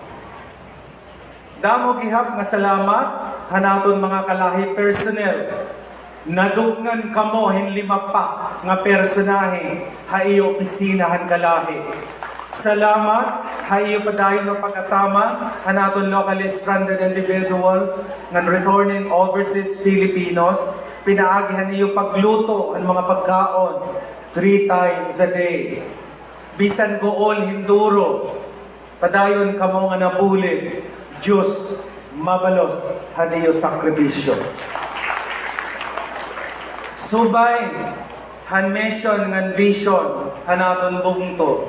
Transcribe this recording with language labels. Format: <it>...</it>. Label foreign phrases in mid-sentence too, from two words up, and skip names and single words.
<war>Damo gihap nga salamat hanaton mga kalahi personnel. Nadugnan kamo hinlima pa nga personahe ha iyo opisina han kalahi. Salamat ha iyo padayon nga pag-atama hanaton</war> <en>locally stranded individuals</en> <war>nga</war> <en>returning overseas Filipinos.</en> <war>Pinaagihan iyo pagluto ang mga pagkaon 3</war> <en>times a day.</en> <war>Bisan gool hinduro, padayon kamo nga nabulig. Diyos, mabalos, haniyo sakripisyo. Subay, han mission ngan vision, hanaton bungto.</war>